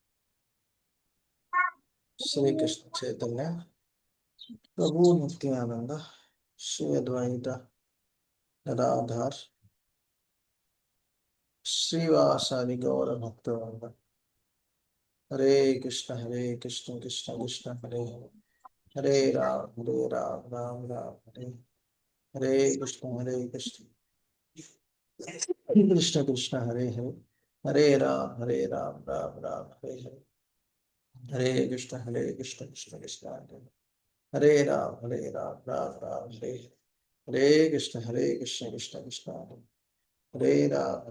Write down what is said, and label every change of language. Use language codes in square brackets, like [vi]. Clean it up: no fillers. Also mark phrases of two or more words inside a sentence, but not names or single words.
[sa] శ్రీకృష్ణ చైతన్య ప్రభు నిత్యానంద శ్రీ అద్వైత గదాధర్ శ్రీవాసాది గౌర భక్తవృంద. హరే కృష్ణ కృష్ణ కృష్ణ హరే హరే, హరే రామ రామ రామ హరే హరే, కృష్ణ కృష్ణ కృష్ణ కృష్ణ హరే హరే, హరే రామ రామ రామ హరే హరే, హరే కృష్ణ కృష్ణ కృష్ణ హరే హరే రామ రామ రామ హరే హరే, కృష్ణ కృష్ణ కృష్ణ హరే రామ